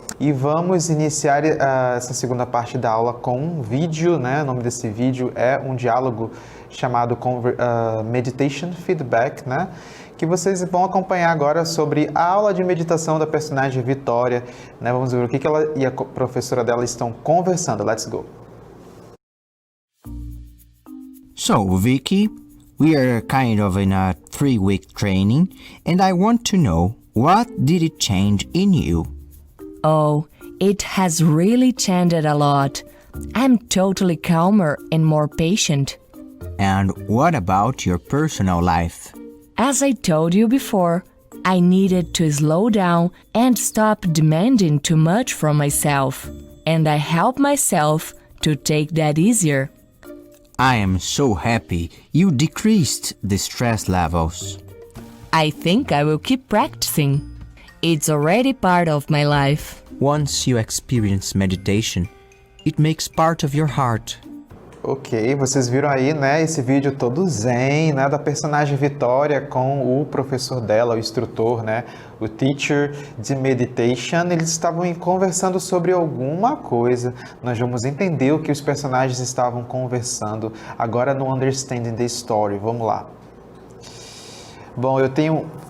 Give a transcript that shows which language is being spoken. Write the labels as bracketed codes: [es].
[pt] E vamos iniciar essa segunda parte da aula com um vídeo, né? O nome desse vídeo é um diálogo chamado Meditation Feedback, né? Que vocês vão acompanhar agora sobre a aula de meditação da personagem Vitória, né? Vamos ver o que ela e a professora dela estão conversando. [en] Let's go! So, Vicky, we are kind of in a 3-week training, and I want to know, what did it change in you? Oh, it has really changed a lot. I'm totally calmer and more patient. And what about your personal life? As I told you before, I needed to slow down and stop demanding too much from myself. And I help myself to take that easier. I am so happy you decreased the stress levels. I think I will keep practicing. It's already part of my life. Once you experience meditation, it makes part of your heart. [pt] Ok, vocês viram aí, né, esse vídeo todo zen, né, da personagem Vitória com o professor dela, o instrutor, né, o teacher de meditation. Eles estavam conversando sobre alguma coisa. Nós vamos entender o que os personagens estavam conversando agora no Understanding the Story. Vamos lá. Bom, eu tenho